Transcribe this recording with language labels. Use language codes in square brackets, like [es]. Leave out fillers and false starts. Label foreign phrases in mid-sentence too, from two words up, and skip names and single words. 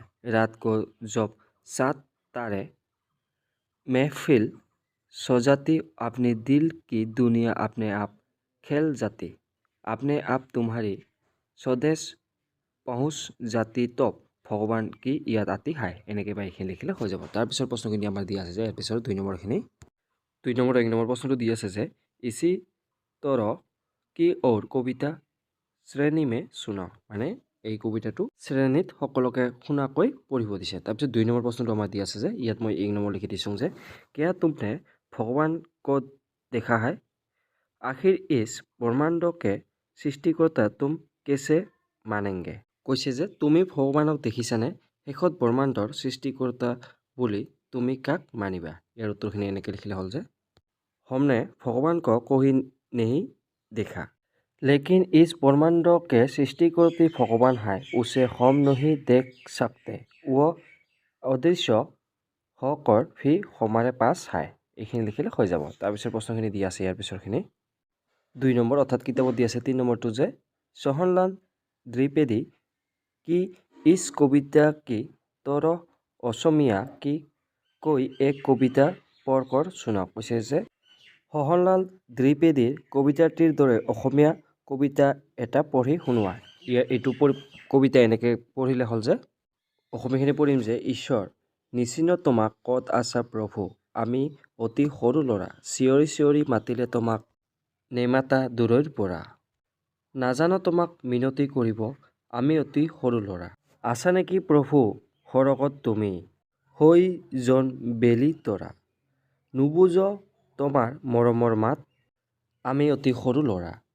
[hi] रात को जब सात तारे महफिल सजाती अपनी दिल की दुनिया अपने आप खेल जाती अपने आप तुम्हारी स्वदेश पहुँच जाती तो भगवान की याद आती है [as] এনেকৈ বা এইখিনি লিখিলে হৈ যাব। তাৰপিছত প্ৰশ্নখিনি আমাৰ দিয়া আছে যে ইয়াৰ পিছত 2 নম্বৰখিনি 2 নম্বৰ 1 নম্বৰ প্ৰশ্নটো দি আছে যে [hi] इसी तरह की और कविता श्रेणी में सुनाओ [as] মানে এই কবিতাটো শ্ৰেণীত সকলোকে শুনাকৈ পঢ়িব দিছে। তাৰপিছত 2 নম্বৰ প্ৰশ্নটো আমাৰ দি আছে যে ইয়াত মই 1 নম্বৰ লিখি দিছোঁ যে [hi] क्या तुमने भगवान को देखा है आखिर इस ब्रह्मांड के सृष्टिकर्ता तुम कैसे मानेंगे। [as] কৈছে যে তুমি ভগৱানক দেখিছানে শেষত ব্ৰহ্মাণ্ডৰ সৃষ্টিকৰ্তা বুলি তুমি কাক মানিবা। ইয়াৰ উত্তৰখিনি এনেকৈ লিখিলে হ'ল যে [hi] हमने भगवान को कहीं नहीं देखा लेकिन इस ब्रह्मांड के सृष्टिकर्ता भगवान है उसे हम नहीं देख सकते वो अदृश्य होकर भी हमारे पास है [as] এইখিনি লিখিলে হৈ যাব। তাৰপিছত প্ৰশ্নখিনি দিয়া আছে ইয়াৰ পিছৰখিনি 2 নম্বৰ অৰ্থাৎ কিতাপত দিয়া আছে 3 নম্বৰটো যে সোহনলাল দ্বিবেদী [hi] की इस कविता की तरह असमिया की कोई एक कविता पढ़कर सुनाओ। [as] কৈছে যে সোহনলাল দ্বিবেদীৰ কবিতাটিৰ দৰে অসমীয়া কবিতা এটা পঢ়ি শুনোৱা। এইটো কবিতা এনেকৈ পঢ়িলে হ'ল যে অসমীয়াখিনি পঢ়িম যে ঈশ্বৰ নিচিন্ন তোমাক ক'ত আছা প্ৰভু আমি অতি সৰু ল'ৰা চিঞৰি চিঞৰি মাতিলে তোমাক নেমাতা দূৰৈৰ পৰা নাজানো তোমাক মিনতি কৰিব আমি অতি সৰু ল'ৰা আছা নেকি প্ৰভু সৰগত তুমি হৈ জন বেলি তৰা নুবুজ তোমাৰ মৰমৰ মাত আমি অতি সৰু ল'ৰা